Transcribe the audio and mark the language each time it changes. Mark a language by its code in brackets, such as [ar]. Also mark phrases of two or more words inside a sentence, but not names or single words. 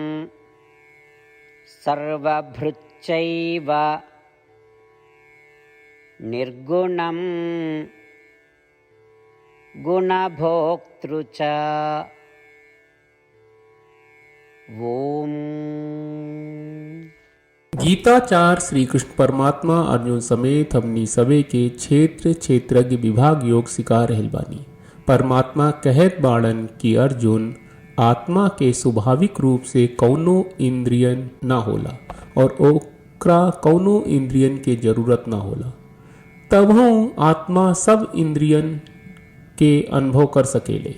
[sa] सर्वभृच्चैव निर्गुणं गुणभोक्तृ च। ओम। [bho] गीताचार श्री कृष्ण परमात्मा अर्जुन समेत हमनी सबे के क्षेत्र क्षेत्रज्ञ विभाग योग सिखा रहल बानी। परमात्मा कहत बाड़न कि अर्जुन आत्मा के स्वाभाविक रूप से कौनो इंद्रियन ना होला और ओकरा कौनो इंद्रियन के जरूरत ना होला, तबहू आत्मा सब इंद्रियन के अनुभव कर सकेले।